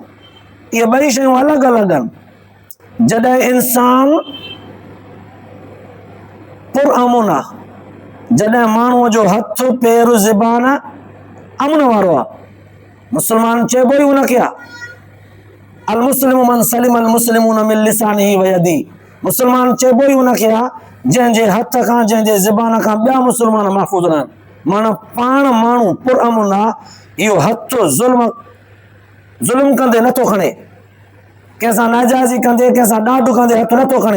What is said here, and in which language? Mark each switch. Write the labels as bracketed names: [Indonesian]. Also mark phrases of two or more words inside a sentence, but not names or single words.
[Sindhi] इहे ॿई शयूं अलॻि अलॻि आहिनि। जॾहिं इंसान पुरअमुन आहे, जॾहिं माण्हूअ जो हथु पेर ज़बान अमन वारो आहे, मुस्लमान चइबो ई उनखे आहे। [Arabic] المسلم من سلم المسلمون من لسانه ويده, [Sindhi] मुस्लमान चइबो ई उनखे आहे जंहिंजे हथ खां, जंहिंजे ज़बान खां ॿिया मुस्लमान महफ़ूज़ रहनि। माना पाण माण्हू पुरअमुन आहे, इहो हथु ज़ुल्म कंदे नथो खणे, कंहिंसां नाजाइज़ी कंदे, कंहिंसां ॾाढु कंदे हथु नथो खणे।